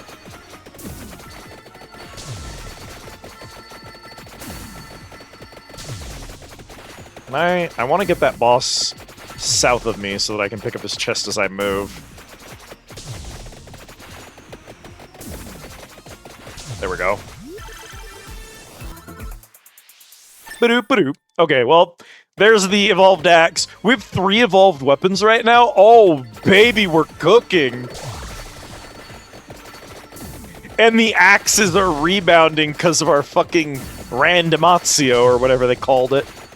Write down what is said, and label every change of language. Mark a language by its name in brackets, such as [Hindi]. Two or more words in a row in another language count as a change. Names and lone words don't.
[English] I want to get that boss south of me so that I can pick up his chest as I move. There we go. Ba-doop, ba-doop. Okay, well, there's the evolved axe. We have 3 evolved weapons right now. Oh, baby, we're cooking. And the axes are rebounding because of our fucking randomatio, or whatever they called it.